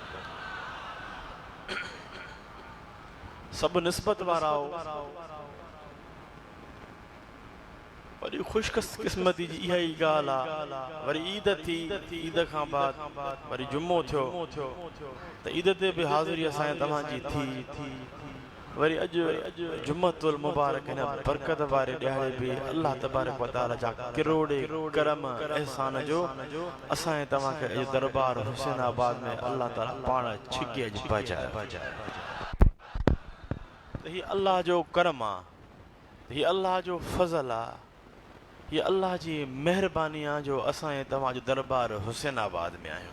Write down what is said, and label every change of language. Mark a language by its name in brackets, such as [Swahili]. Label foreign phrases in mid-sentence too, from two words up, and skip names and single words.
[Sindhi] सभु निस्बत वारा वरी ख़ुशकिस्मती जी इहा ई ॻाल्हि आहे। वरी ईद थी, ईद खां बाद वरी जुमो थियो, त ईद ते बि हाज़िरी असां तव्हांजी थी। वरी अॼु जुम्मतुल मुबारक हिन बरकत वारे ॾियारे बि [Arabic] الله تبارك وتعالى [Sindhi] जा किरोड़े करम एहसान जो असां तव्हांखे अॼु दरबार हुसैनाबाद में अल्लाह ताला पाण छिके अॼु पहुचायो। त हीअ अल्लाह जो करम आहे, हीअ अल्लाह जो फज़ल आहे, हीअ अल्लाह जी महिरबानी आहे जो असां तव्हां अॼु दरबार हुसैनाबाद में आहियूं।